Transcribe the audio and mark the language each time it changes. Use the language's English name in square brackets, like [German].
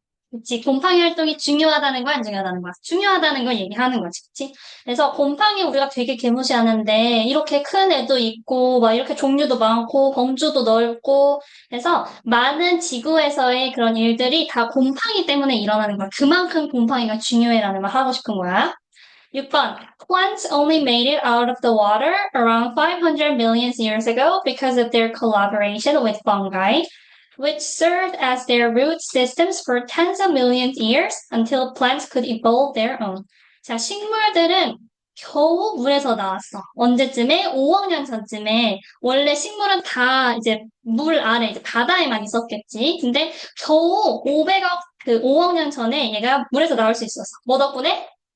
[Korean] 그치. 곰팡이 활동이 중요하다는 거야, 안 중요하다는 거야? 중요하다는 걸 얘기하는 거지, 그치? 그래서 곰팡이 우리가 되게 개무시하는데, 이렇게 큰 애도 있고, 막 이렇게 종류도 많고, 범주도 넓고, 그래서 많은 지구에서의 그런 일들이 다 곰팡이 때문에 일어나는 거야. 그만큼 곰팡이가 중요해라는 말 하고 싶은 거야. 6번. [English] Plants only made it out of the water around 500 million years ago because of their collaboration with fungi, which served as their root systems for tens of millions of years until plants could evolve their own. [Korean] 자, 식물들은 겨우 물에서 나왔어. 언제쯤에? 5억 년 전쯤에. 원래 식물은 다 이제 물 아래, 이제 바다에만 있었겠지. 근데 겨우 5억 년 전에 얘가 물에서 나올 수 있었어. 뭐 덕분에?